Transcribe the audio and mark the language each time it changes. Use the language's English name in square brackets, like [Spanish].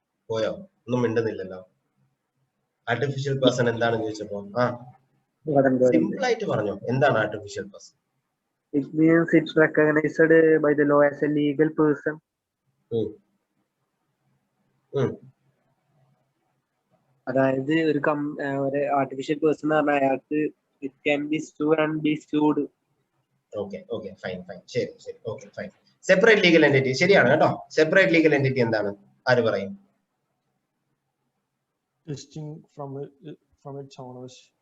[Malayalam] പോയോ? ഒന്നും മിണ്ടുന്നില്ലല്ലോ. Artificial person എന്താണെന്ന് ചോദിച്ചപ്പോ സിമ്പിൾ ആയിട്ട് പറഞ്ഞോ, എന്താണ് artificial person? [English] It means it's recognized by the law as a legal person. [Malayalam] അതായത് ഒരു ആർട്ടിഫിഷ്യൽ പേഴ്സൺ എന്ന് പറഞ്ഞാൽ അയാൾക്ക് [English] it can be sued and be sued. [Malayalam] Okay, fine. ശരി, okay, fine. Separate legal entity ശരിയാണ് കേട്ടോ. സെപ്പറേറ്റ് ലീഗൽ എൻറ്റിറ്റി എന്താണ്? ആര് പറയും? [English] Distinct from its owners.